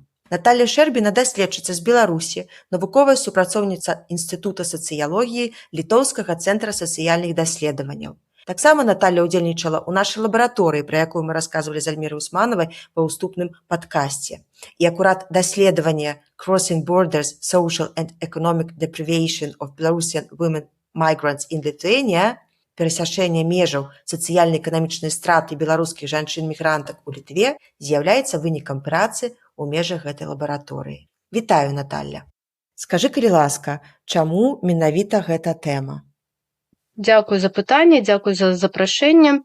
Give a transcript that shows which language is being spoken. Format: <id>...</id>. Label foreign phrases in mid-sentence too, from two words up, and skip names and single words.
<be>Наталля Шэрбіна даследчыца з Беларусі, навуковая супрацоўніца Інстытута сацыялогіі Літоўскага цэнтра сацыяльных даследаванняў. Таксама Наталля ўдзельнічала ў нашай лабараторыі, пра якую мы расказвалі з Альмірай Усманавай па ўступным падкасці. І акурат даследаванне «Crossing Borders: Social and Economic Deprivation of Belarusian Women Migrants in Lithuania» перасячэнне межаў сацыяльна-эканамічнай страты беларускіх жанчын-мігрантак у Літве з'яўляецца вынікам працы ў межах гэтай лабараторыі. Вітаю, Наталля. Скажы, калі ласка, чаму менавіта гэта тэма? Дзякуй за пытанне, дзякуй за запрашэнне.</be>